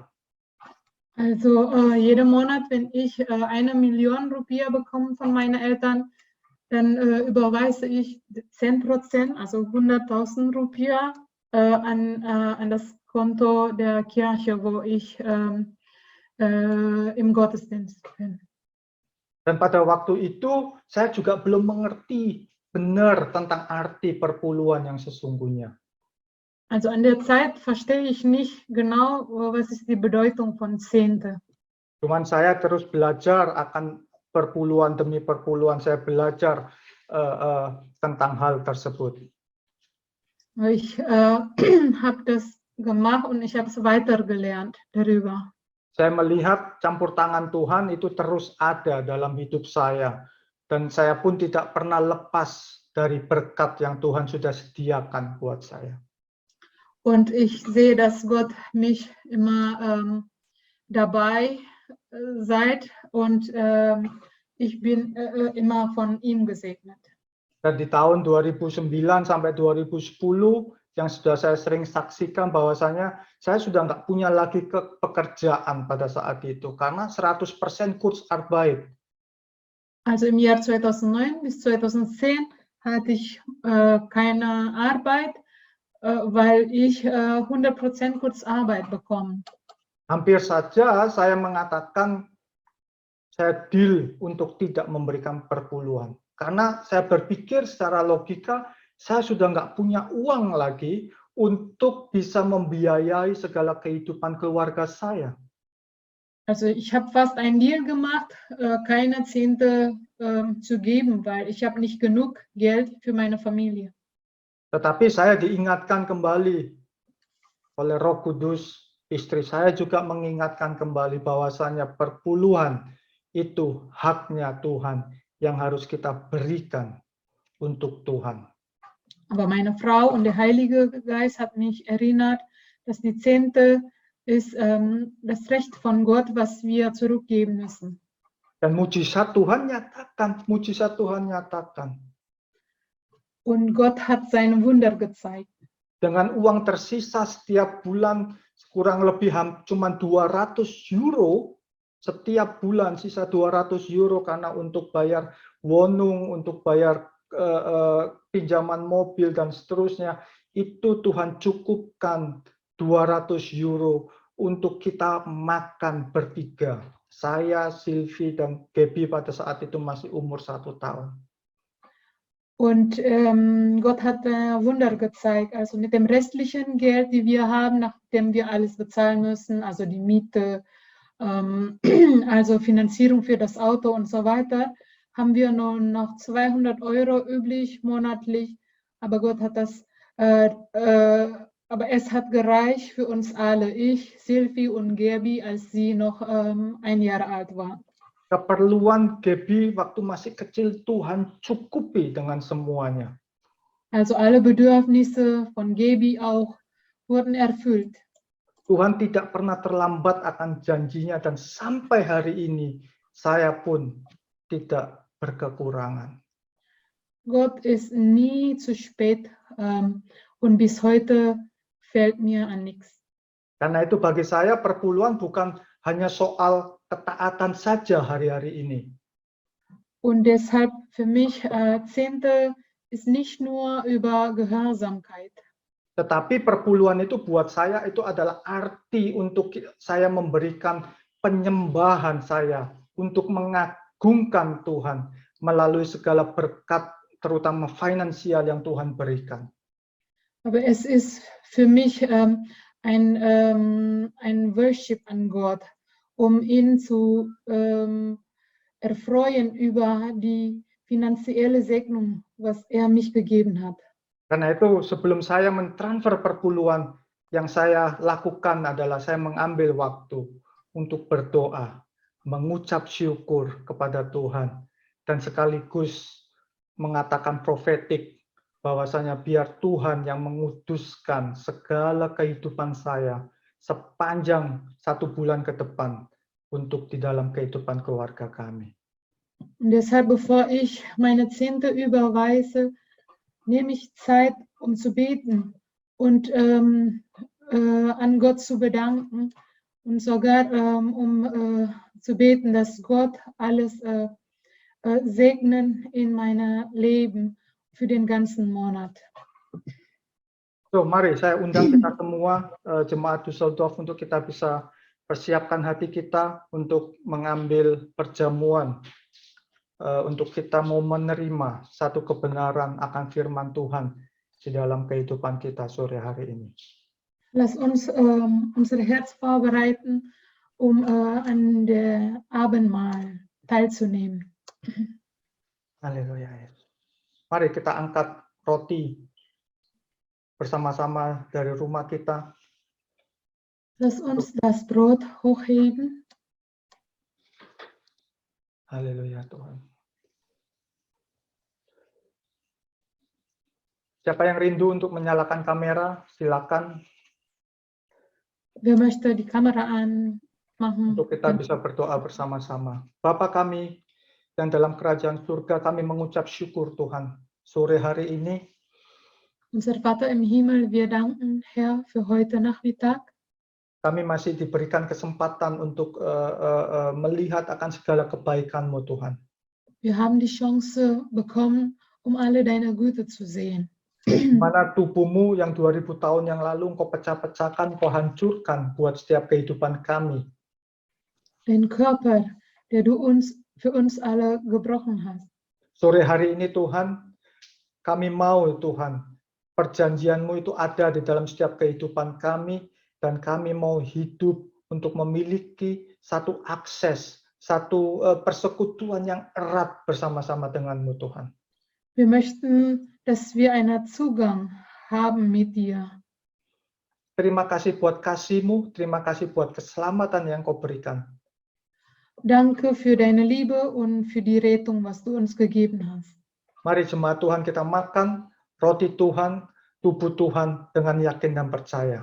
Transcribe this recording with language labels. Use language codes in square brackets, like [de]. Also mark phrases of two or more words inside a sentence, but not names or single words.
[de] Also jeden Monat, wenn ich 1.000.000 Rupiah bekomme von meinen Eltern, dann überweise ich 10%, also 100.000 Rupiah, an das Konto der Kirche, wo ich im Gottesdienst bin. [id] Dan pada waktu itu, saya juga belum mengerti benar tentang arti perpuluhan yang sesungguhnya. [de] Also an der Zeit verstehe ich nicht genau, was ist die Bedeutung von Zehnte. [id] Cuman saya terus belajar akan perpuluhan demi perpuluhan, saya belajar tentang hal tersebut. [de] Ich habe das gemacht und ich habe es weitergelernt darüber. [id] Saya melihat campur tangan Tuhan itu terus ada dalam hidup saya. Dan saya pun tidak pernah lepas dari berkat yang Tuhan sudah sediakan buat saya. [de] Und ich sehe, dass Gott mich immer dabei seid und ich bin immer von ihm gesegnet. [id] Dan di tahun 2009 sampai 2010 yang sudah saya sering saksikan bahwasanya saya sudah nggak punya lagi pekerjaan pada saat itu karena 100% Kurzarbeit. [de] Also im Jahr 2009 bis 2010 hatte ich keine Arbeit, weil ich 100% Kurzarbeit bekomme. [id] Hampir saja saya mengatakan saya deal untuk tidak memberikan perpuluhan. Karena saya berpikir secara logika, saya sudah nggak punya uang lagi untuk bisa membiayai segala kehidupan keluarga saya. [de] Also ich habe fast einen Deal gemacht, keine Zehnte zu geben, weil ich habe nicht genug Geld für meine Familie. [id] Tetapi saya diingatkan kembali oleh Roh Kudus, istri saya juga mengingatkan kembali bahwasanya perpuluhan itu haknya Tuhan yang harus kita berikan untuk Tuhan. [de] Aber meine Frau und der Heilige Geist hat mich erinnert, dass die Zehnte ist das Recht von Gott, was wir zurückgeben müssen. [id] Dan mujizat Tuhan nyatakan. [de] Und Gott hat sein Wunder gezeigt. [id] Dengan uang tersisa setiap bulan kurang lebih cuma 200 euro setiap bulan, sisa 200 euro karena untuk bayar wonung, untuk bayar pinjaman mobil dan seterusnya, itu Tuhan cukupkan 200 euro untuk kita makan bertiga. Saya, Sylvie, dan Gaby pada saat itu masih umur 1 tahun. [de] Und Gott hat Wunder gezeigt. Also mit dem restlichen Geld, die wir haben, nachdem wir alles bezahlen müssen, also die Miete, also Finanzierung für das Auto und so weiter, haben wir nur noch 200 Euro übrig monatlich. Aber Gott hat das, aber es hat gereicht für uns alle, ich, Sylvie und Gaby, als sie noch 1 Jahr alt war. [id] Keperluan Gaby waktu masih kecil Tuhan cukupi dengan semuanya. [de] Also alle Bedürfnisse von Gaby auch wurden erfüllt. [id] Tuhan tidak pernah terlambat akan janjinya dan sampai hari ini saya pun tidak berkekurangan. [de] Gott ist nie zu spät und bis heute fehlt mir an nichts. [id] Karena itu bagi saya perpuluhan bukan hanya soal ketaatan saja hari-hari ini. [de] Und deshalb für mich Zehnte ist nicht nur über Gehorsamkeit. [id] Tetapi perpuluhan itu buat saya itu adalah arti untuk saya memberikan penyembahan saya, untuk mengagungkan Tuhan melalui segala berkat terutama finansial yang Tuhan berikan. [de] Aber es ist für mich ein Worship an Gott, um ihn zu erfreuen über die finanzielle Segnung, was er mich gegeben hat. [id] Karena itu sebelum saya mentransfer perpuluhan, yang saya lakukan adalah saya mengambil waktu untuk berdoa, mengucap syukur kepada Tuhan, dan sekaligus mengatakan profetik bahwasanya biar Tuhan yang menguduskan segala kehidupan saya sepanjang 1 bulan ke depan untuk di dalam kehidupan keluarga kami. [de] Und deshalb, bevor ich meine Zehnte überweise, nehme ich Zeit, um zu beten und an Gott zu bedanken und sogar zu beten, dass Gott alles segnen in meinem Leben für den ganzen Monat. So, [id] mari saya undang kita semua jemaat Düsseldorf untuk kita bisa persiapkan hati kita untuk mengambil perjamuan, untuk kita mau menerima satu kebenaran akan firman Tuhan di dalam kehidupan kita sore hari ini. [de] Lass uns unser Herz vorbereiten, um an der Abendmahl teilzunehmen. [id] Haleluya. Mari kita angkat roti bersama-sama dari rumah kita. [de] Lass uns das Brot hochheben. [id] Haleluya Tuhan. Siapa yang rindu untuk menyalakan kamera, silakan. [de] Wer möchte die Kamera anmachen? [id] Untuk kita bisa berdoa bersama-sama. Bapa kami yang dalam kerajaan surga, kami mengucap syukur Tuhan. Sore hari ini, [de] Unser Vater im Himmel, wir danken, Herr, für heute Nachmittag. [id] kami masih diberikan kesempatan untuk melihat akan segala kebaikan-Mu Tuhan. [de] Wir haben die Chance bekommen, um alle deine Güte zu sehen. [id] Di mana tubuh-Mu yang 2000 tahun yang lalu Engkau pecah-pecahkan, Engkau hancurkan buat setiap kehidupan kami. [de] Den Körper, der du für uns alle gebrochen hast. [id] Sore hari ini Tuhan, kami mau Tuhan, perjanjian-Mu itu ada di dalam setiap kehidupan kami, dan kami mau hidup untuk memiliki satu akses, satu persekutuan yang erat bersama-sama dengan-Mu Tuhan. [de] Wir möchten, dass wir einen Zugang haben mit dir. [id] Terima kasih buat kasih-Mu, terima kasih buat keselamatan yang Kau berikan. [de] Danke für deine Liebe und für die Rettung, was du uns gegeben hast. [id] Mari jemaat Tuhan kita makan roti Tuhan, tubuh Tuhan dengan yakin dan percaya.